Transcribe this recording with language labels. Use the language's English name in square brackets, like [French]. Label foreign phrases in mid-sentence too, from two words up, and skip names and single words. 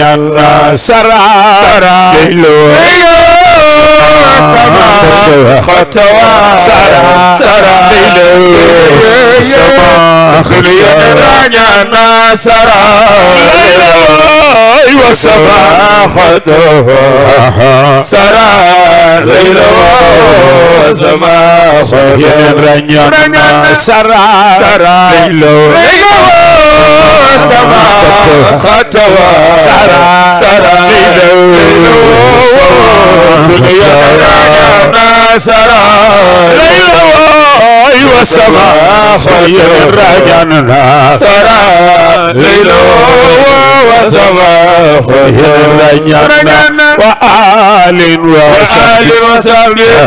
[Wolof] Sara. Sara. Leylo. Leylo. Sama. Sama. Khotowa. Sara. Sara. Sara. Leylo. Leylo. Sama. Sunu yéene ràññaan na Sara. Leylo. Wa sama. Khotowa. Aha. Sara. Leylo. Wa sama. Sunu yéene ràññaan Sara. Sara. Laylo. Laylo. Sama. Khatawa. Sara. Sara. Laylo. Laylo. Sara. Laylo. Aywa, Sama. Sama. Rajana. Sara. Laylo. Sama. Rajana. Rajana. [Arabic] Wa alin wa Wa alin wa sahbi. sahbi.